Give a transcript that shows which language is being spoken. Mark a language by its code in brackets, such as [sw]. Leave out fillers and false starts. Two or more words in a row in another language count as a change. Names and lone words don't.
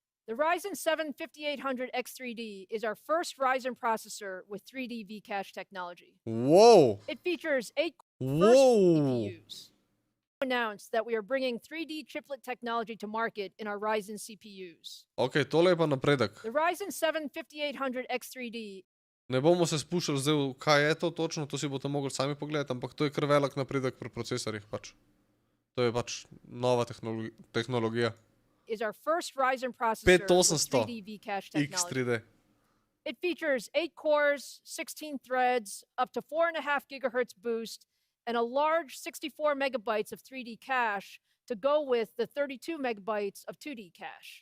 [en] The Ryzen 7 5800X3D is our first Ryzen processor with 3D V-cache technology. Whoa! It features 8 CPUs. Announced that we are bringing 3D chiplet technology to market in our Ryzen CPUs. [sl] Ok, tole je pa napredek. [en] The Ryzen 7 5800X3D. [sl] Ne bomo se spuščali zdaj v kaj je to točno, to si boste mogli sami pogledati, ampak to je kar velik napredek pri procesorjih pač. To je pač nova tehnologija. [en] Is our first Ryzen processor with 3D V-cache technology. X3D. It features 8 cores, 16 threads, up to 4.5 gigahertz boost, and a large 64 megabytes of 3D cache to go with the 32 megabytes of 2D cache.